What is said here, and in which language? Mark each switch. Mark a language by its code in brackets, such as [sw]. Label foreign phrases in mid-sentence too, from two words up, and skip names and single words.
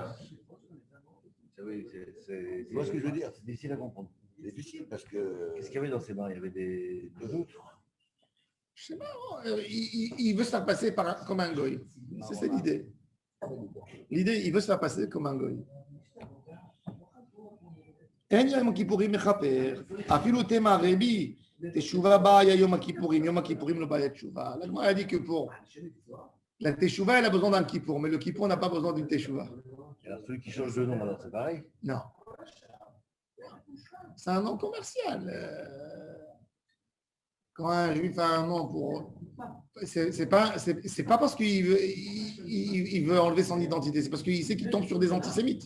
[fr] Oui, Tu vois ce que je veux dire? C'est difficile à comprendre. C'est difficile parce que. Qu'est-ce qu'il y avait dans ces bains? Il y avait des doutes. Je sais pas, il veut se faire passer comme un goy. C'est l'idée. L'idée, il veut se faire passer comme un goy. [he] אין יום הכיפורים מכפר, אפילו תמה רבי, תשובה באה יום הכיפורים, יום הכיפורים לא באה תשובה. [fr] l'Agmara a dit que pour la teshuva, elle a besoin d'un kippour, mais le kippour n'a pas besoin d'une teshuva. Alors celui qui change de nom, alors c'est pareil. Non. C'est un nom commercial. Quand un juif a un nom pour. C'est pas parce qu'il veut, il veut enlever son identité, c'est parce qu'il sait qu'il tombe sur des antisémites.